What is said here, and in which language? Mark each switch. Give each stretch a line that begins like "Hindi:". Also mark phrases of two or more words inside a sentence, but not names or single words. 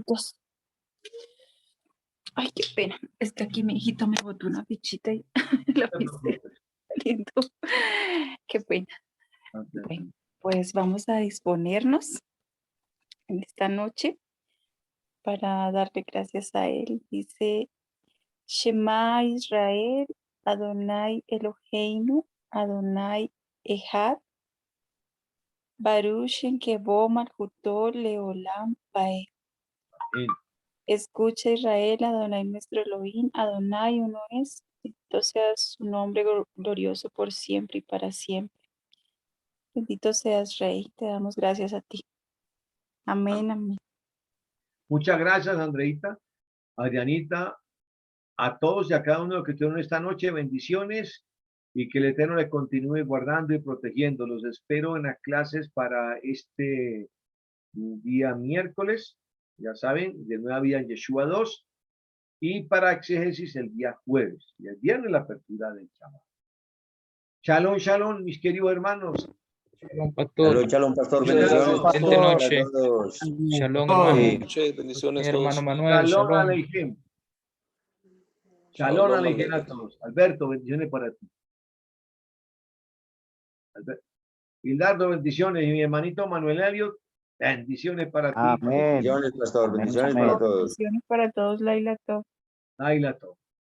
Spanish: Ay, qué pena. Es que aquí mi hijito me botó una fichita y la pisé saliendo. Qué pena. Bueno, pues vamos a disponernos en esta noche para darle gracias a él. Dice,
Hebrew: שמע ישראל אדני אלהינו אדני אחד ברוך שם כבוד מלכותו לעולם ועד.
Spanish: Amén. Escucha Israel, Adonai nuestro Elohim, Adonai uno es, bendito sea su nombre glorioso por siempre y para siempre. Bendito seas, Rey, te damos gracias a ti. Amén, amén. Muchas gracias, Andreita, Adrianita, a todos y a cada uno de los que estuvieron esta noche. Bendiciones y que el Eterno le continúe guardando y protegiendo. Los espero en las clases para este día miércoles, ya saben, de nueva vida en Yeshua 2, y para exégesis el día jueves, y el viernes la apertura del Shabbat. Shalom, shalom, mis queridos hermanos. Shalom, pastor. Shalom, pastor. Shalom, Bendiciones. pastor. Excelente noche. A todos. Shalom, Sí. hermano. Noche, bendiciones Hermano todos. Manuel, Shalom shalom.
Hebrew: עליכם שלום עליכם
Spanish: a todos. Alberto, bendiciones para ti. Hildardo, bendiciones. Y mi hermanito Manuel Elliot, bendiciones para ti. Amén. Bendiciones, pastor. Amén, Bendiciones amén. para todos. Bendiciones para todos,
Hebrew: לילה טוב.
Spanish: Laila, todo.